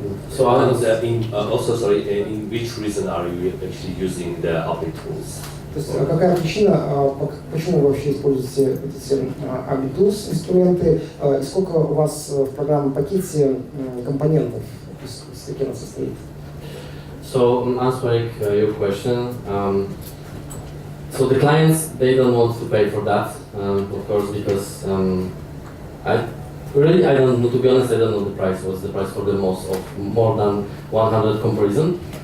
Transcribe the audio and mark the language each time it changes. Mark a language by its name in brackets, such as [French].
[English] So, in which reason are you actually using the Applitools? [Russian] То есть какая причина, почему вы вообще используете эти Applitools инструменты, и сколько у вас в программном пакете компонентов, из каких она состоит? [English] So, answering your question, so the clients, they don't want to pay for that, of course, because I don't know, to be honest, I don't know the price. What's the price for the most of more than 100 comparison?